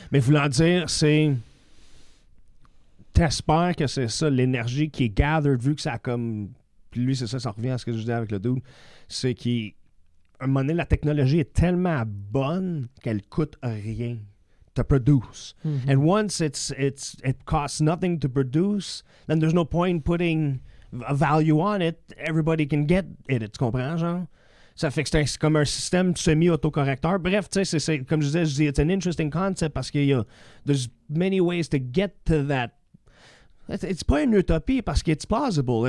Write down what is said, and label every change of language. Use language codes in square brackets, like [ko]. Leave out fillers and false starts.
[fr] Mais voulant dire, c'est... T'espères que c'est ça, l'énergie qui est gathered, vu que ça a comme... Puis lui, c'est ça revient à ce que je disais avec le dude. C'est qu'à un moment donné, la technologie est tellement bonne qu'elle coûte rien [en] to produce. And once it costs nothing to produce, then there's no point putting a value on it. Everybody can get it. [fr] Tu comprends, genre? Ça fait que c'est comme un système semi-autocorrecteur. Bref, tu sais, c'est comme je disais, [en] it's an interesting concept [fr] parce qu'il [en] there's many ways to get to that. [fr] It's pas une utopie parce que [en] it's plausible.